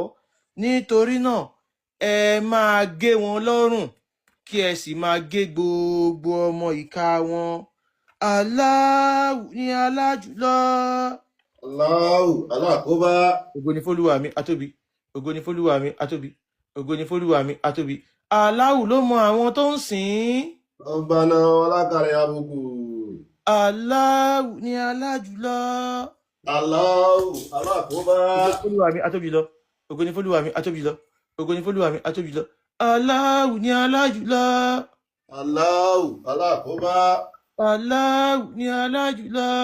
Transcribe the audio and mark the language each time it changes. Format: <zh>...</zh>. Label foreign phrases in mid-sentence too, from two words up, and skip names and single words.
<yo>Nítorí náà ẹ máa gé wọn lọ́rùn, kí ẹ sì máa gé gbogbo ọmọ ìka wọn. Allahu ni alájùlọ. Allahu aláàkóbá. Ògo ni f'Olúwa mi atóbi. Ògo ni f'Olúwa mi atóbi. Ògo ni f'Olúwa mi atóbi. Allahu ló mọ àwọn tó ń sìn ín.</yo> <ar>ربنا ولك الحمد.</ar> <yo>Allahu ni alájùlọ. Allahu aláàkóbá. Ògo ni f'Olúwa mi atóbi lọ. Ògo ni f'Olúwa mi atóbi lọ. Ògo ni f'Olúwa mi atóbi lọ. Allahu ni alájùlọ. Allahu aláàkóbá. Allahu ni alájùlọ.</yo>